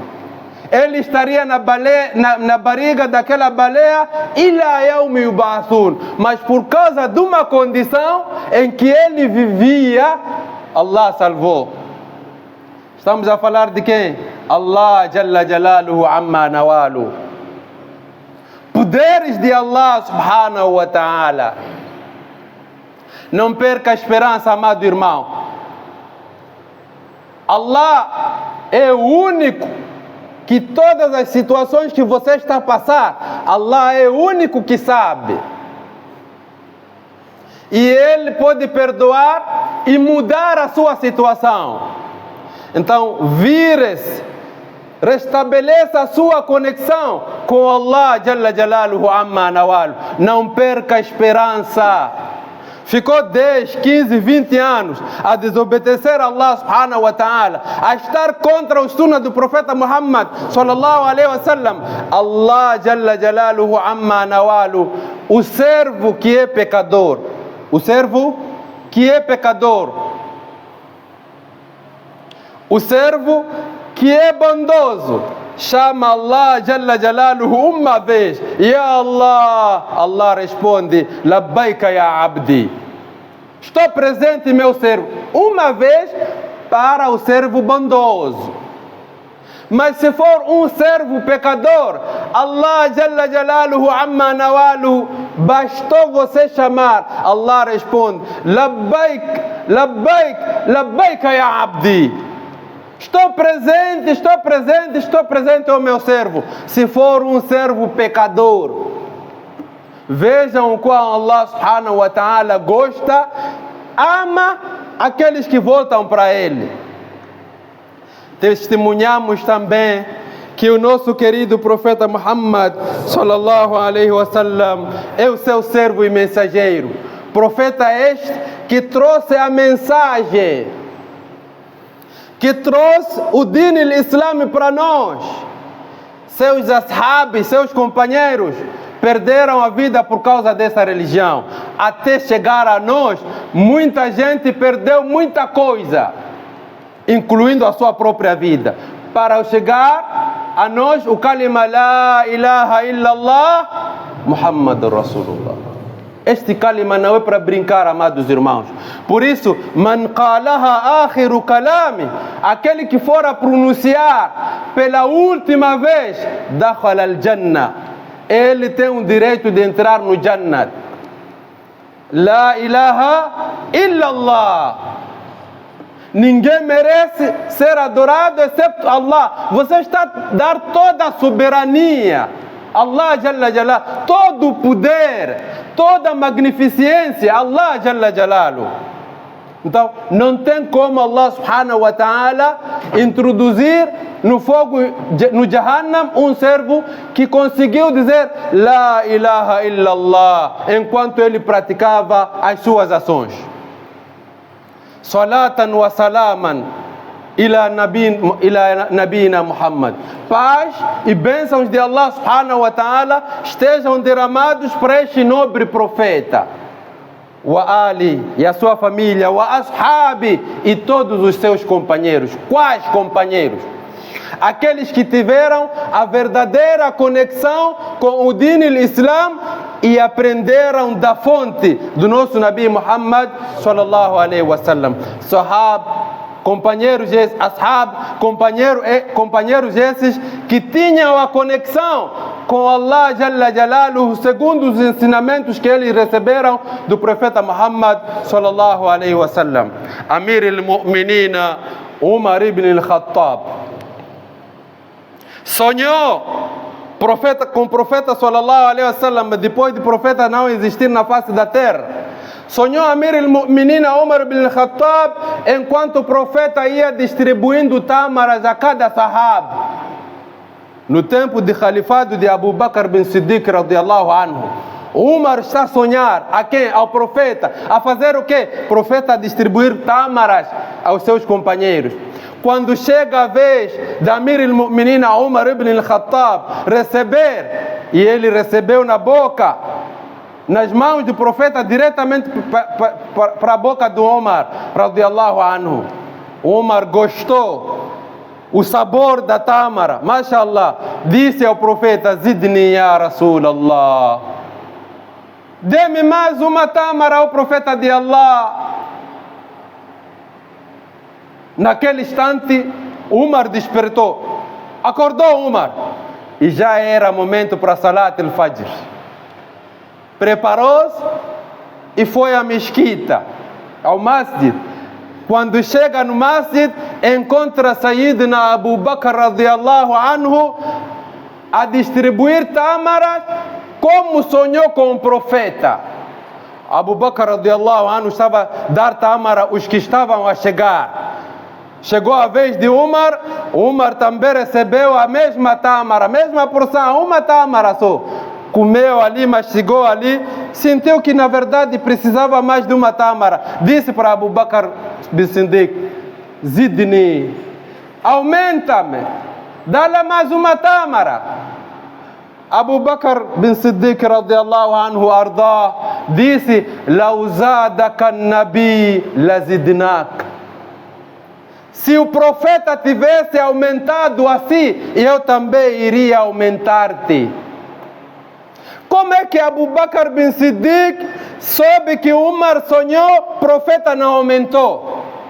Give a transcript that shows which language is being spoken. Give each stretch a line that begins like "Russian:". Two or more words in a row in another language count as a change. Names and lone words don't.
Portuguese: Ele estaria na barriga daquela baleia
Arabic: إِلَى يَوْمِ يُبْعَثُونَ.
Portuguese: Mas por causa de uma condição em que ele vivia, Allah salvou. Estamos a falar de quem?
Arabic: الله جل جلاله وعم نواله.
Portuguese: Poderes de Allah
Arabic: سبحانه وتعالى.
Portuguese: Não perca a esperança, amado irmão. Allah é o único que todas as situações que você está a passar, Allah é o único que sabe. E Ele pode perdoar e mudar a sua situação. Então, vire-se restabeleça a sua conexão com
Arabic: الله جل جلاله وعم نواله.
Portuguese: Não perca a esperança. Ficou 10, 15, 20 anos a desobedecer a Allah
Arabic: سبحانه وتعالى,
Portuguese: a estar contra o sunnah do profeta Muhammad
Arabic: صلى الله عليه وسلم. الله جل جلاله وعم نواله,
Portuguese: o servo que é pecador, o servo que é pecador, o servo que é bondoso, chama
Arabic: الله جل جلاله
Portuguese: uma vez,
Arabic: يا الله. Allah responde, لبيك يا عبدي.
Portuguese: Estou presente, meu servo. Uma vez para o servo bondoso. Mas se for um servo pecador,
Arabic: الله جل جلاله وعم نواله,
Portuguese: bastou você chamar,
Arabic: Allah responde, لبيك، لبيك، لبيك يا عبدي.
Portuguese: Estou presente, estou presente, estou presente, ó meu servo. Se for um servo pecador, vejam o qual Allah
Arabic: سبحانه وتعالى
Portuguese: gosta, ama aqueles que voltam para Ele. Testemunhamos também que o nosso querido profeta Muhammad
Arabic: صلى الله عليه وسلم
Portuguese: é o seu servo e mensageiro. Profeta este que trouxe a mensagem, que trouxe o
Arabic: دين الإسلام
Portuguese: para nós. Seus ashabis, seus companheiros, perderam a vida por causa dessa religião. Até chegar a nós, muita gente perdeu muita coisa, incluindo a sua própria vida. Para chegar a nós, o kalima
Arabic: لا إله إلا الله محمد رسول الله.
Portuguese: Este kalima não é para brincar, amados irmãos. Por isso,
Arabic: من قالها آخر كلامه,
Portuguese: aquele que for a pronunciar pela última vez,
Arabic: دخل الجنة,
Portuguese: ele tem o direito de entrar no Jannah.
Arabic: لا إله إلا الله.
Portuguese: Ninguém merece ser adorado exceto Allah. Você está a dar toda a soberania,
Arabic: الله جل جلاله,
Portuguese: todo o poder, toda a magnificência,
Arabic: الله جل جلاله.
Portuguese: Então, não tem como Allah
Arabic: سبحانه وتعالى
Portuguese: introduzir no fogo, no Jahannam, um servo que conseguiu dizer
Arabic: لا إله إلا الله
Portuguese: enquanto ele praticava as suas ações.
Arabic: صلاة وسلاما إلى نبينا محمد.
Portuguese: Paz e bênçãos de Allah
Arabic: سبحانه وتعالى
Portuguese: estejam derramados para este nobre profeta,
Arabic: وآله,
Portuguese: e a sua família,
Arabic: وأصحابه,
Portuguese: e todos os seus companheiros. Quais companheiros? Aqueles que tiveram a verdadeira conexão com o
Arabic: دين الإسلام
Portuguese: e aprenderam da fonte do nosso Nabi Muhammad
Arabic: صلى الله عليه وسلم.
Portuguese: Sahab, companheiros esses, ashab, companheiros esses que tinham a conexão com
Arabic: الله جل جلاله
Portuguese: segundo os ensinamentos que eles receberam do profeta Muhammad
Arabic: صلى الله عليه وسلم. أمير المؤمنين
Portuguese: Umar ibn al-Khattab sonhou com o profeta
Arabic: صلى الله عليه وسلم
Portuguese: depois de profeta não existir na face da terra. Sonhou
Arabic: أمير المؤمنين
Portuguese: Umar ibn al-Khattab enquanto o profeta ia distribuindo tâmaras a cada sahab. No tempo de califado de Abu Bakr bin Siddiq
Arabic: رضي الله عنه,
Portuguese: Umar está a sonhar a quem? Ao profeta. A fazer o quê? Profeta a distribuir tâmaras aos seus companheiros. Quando chega a vez de
Arabic: أمير المؤمنين
Portuguese: Umar ibn al-Khattab receber, e ele recebeu na boca, nas mãos do profeta, diretamente para a boca do Umar
Arabic: رضي الله عنه.
Portuguese: Umar gostou o sabor da tâmara, mashallah, disse ao profeta,
Arabic: زدني يا رسول الله,
Portuguese: dê-me mais uma tâmara, ao profeta de Allah. Naquele instante, Umar despertou. Acordou Umar. E já era momento para
Arabic: صلاة الفجر.
Portuguese: Preparou-se e foi à mesquita, ao masjid. Quando chega no masjid, encontra Sayyidina Abu Bakr
Arabic: رضي الله عنه
Portuguese: a distribuir tâmaras como sonhou com o profeta. Abu Bakr
Arabic: رضي الله عنه
Portuguese: estava a dar tâmara aos que estavam a chegar. Chegou a vez de Umar, Umar também recebeu a mesma tâmara, a mesma porção, uma tâmara só. Comeu ali, mastigou ali, sentiu que na verdade precisava mais de uma tâmara. Disse para Abu Bakr bin Siddiq: Zidni, aumenta-me, dá-lhe mais uma tâmara. Abu Bakr bin Siddiq
Arabic: رضي الله عنه
Portuguese: arda disse:
Arabic: لو زادك نبي لزدتك.
Portuguese: Se o profeta tivesse aumentado assim, eu também iria aumentar-te. Como é que Abu Bakr bin Siddiq soube que Umar sonhou, o profeta não aumentou?